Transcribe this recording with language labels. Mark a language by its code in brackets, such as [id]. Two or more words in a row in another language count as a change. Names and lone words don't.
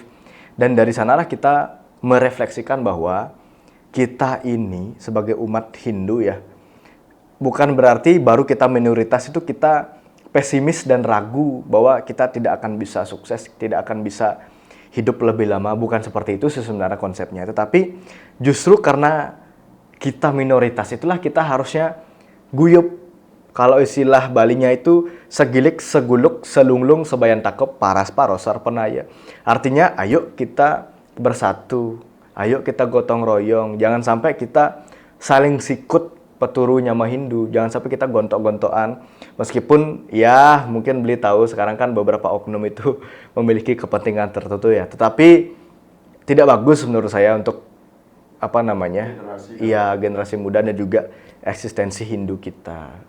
[id] Dan dari sanalah kita merefleksikan bahwa kita ini sebagai umat Hindu ya, bukan berarti baru kita minoritas itu kita pesimis dan ragu bahwa kita tidak akan bisa sukses, tidak akan bisa hidup lebih lama. Bukan seperti itu sebenarnya konsepnya. Tetapi justru karena kita minoritas itulah kita harusnya guyup. Kalau istilah Balinya itu [ban] segilik, seguluk, selunglung, sebayan takep, paras parosar penaya. [id] Artinya ayo kita bersatu, ayo kita gotong royong. Jangan sampai kita saling sikut [ban] peturu nyama Hindu. [id] Jangan sampai kita gontok-gontokan. Meskipun ya mungkin Beli tahu sekarang kan beberapa oknum itu memiliki kepentingan tertentu ya. Tetapi tidak bagus menurut saya untuk generasi muda dan juga eksistensi Hindu kita.